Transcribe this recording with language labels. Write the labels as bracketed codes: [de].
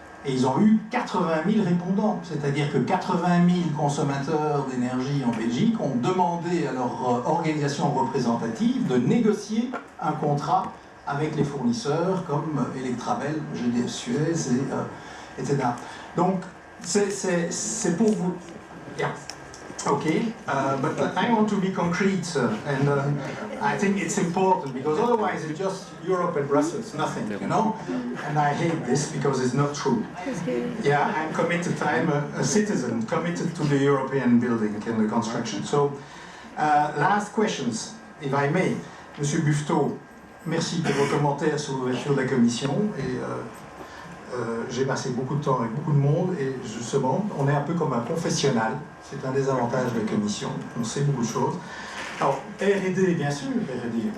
[fr] Et ils ont eu 80 000 répondants. C'est-à-dire que 80 000 consommateurs d'énergie en Belgique ont demandé à leur organisation représentative de négocier un contrat avec les fournisseurs comme Electrabel, GDF Suez, etc. Donc, c'est pour vous... [en] Yeah. Okay, but I want to be concrete, and I think it's important, because otherwise it's just Europe and Brussels, nothing, you know? And I hate this because it's not true. Yeah, I'm committed, I'm a citizen committed to the European building and the construction. So, last questions, if I may. [fr] Monsieur Buffetot, merci pour vos commentaires sur l'ouverture de la commission. Et j'ai passé beaucoup de temps avec beaucoup de monde, et justement, on est un peu comme un confessionnal. C'est un des avantages de la commission. On sait beaucoup de choses. Alors, R&D, bien sûr, R&D.